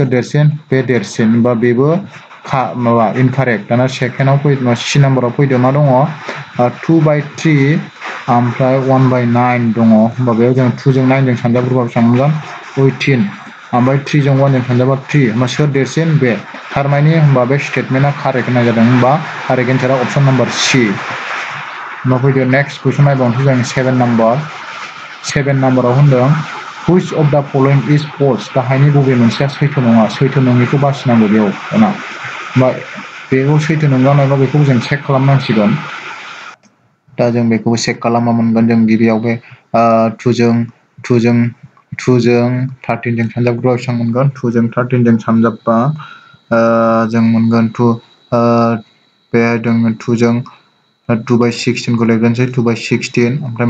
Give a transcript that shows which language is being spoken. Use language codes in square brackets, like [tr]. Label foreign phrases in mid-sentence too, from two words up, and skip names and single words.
[brx] देरसिन बे देरसिन होमबा बेबो माबा इनकारेक्ट दाना सेकेन्डआव फैदो सि नाम्बाराव फैदो मा दङ 2/3 ओमफ्राय 1/9 दङ होमबा बेयाव जों 2 जों 9 जों सानजाबग्रोबा बेसेबां मोनगोन 18 ओमफ्राय 3 जों 1 जों सानजाबा 3 होमबा सोर देरसिन बे थारमाने होमबा बे स्टेटमेन्टआ कारेक्ट होनाय जादों होमबा [en] correct answer option number C [brx] होमबा फैदो [en] next question [brx] नायबावनोसै जों 7 नाम्बाराव होनदों [en] which of the following is false [brx] गाहायनि बबे मोनसेया सैथो नङा सैथो नङिखौ बासिनांगौ बेयाव दाना होमबा बेखौ सैथो नंगौना नङा बेखौ जों चेक खालामनांसिगोन दा जों बेखौ चेक खालामबा मोनगोन जों गिबियाव बे 2 जों 13 जों सानजाबग्रोबा बेसेबां मोनगोन 2 जों 13 जों सानजाबबा जों मोनगोन 2 बे दङ 2 जों 2/16 खौ लिरगोनसै 2/16 ओमफ्राय